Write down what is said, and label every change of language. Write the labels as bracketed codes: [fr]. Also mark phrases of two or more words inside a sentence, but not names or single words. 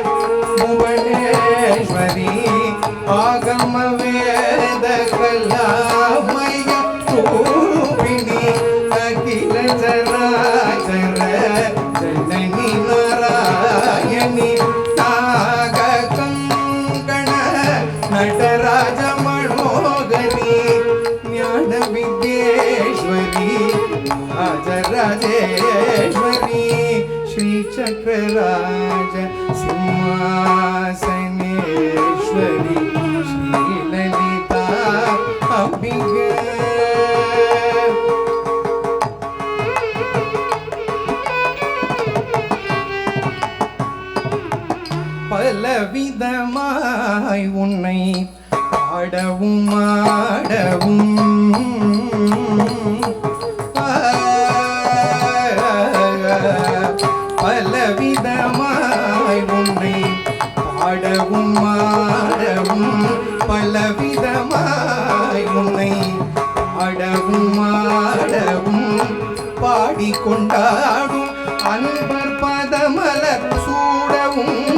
[sa] भुवनेश्वरी आगम वेद कलामय रूपिणी अखिल चराचर जननी नारायणी नागकंकण नटराज मनोहरी ज्ञान विद्येश्वरी राजराजेश्वरी श्री चक्रराज सिंहासनेश्वरी श्री ललिता अंबिके [ta] பலவிதமாய் உன்னை பாடவும் ஆடவும் பலவிதமாய் உன்னை பாடவும் ஆடவும் பலவிதமாய் உன்னை பாடவும் ஆடவும் பாடிக்கொண்டாடும் அன்பர் பதமலர் சூடவும்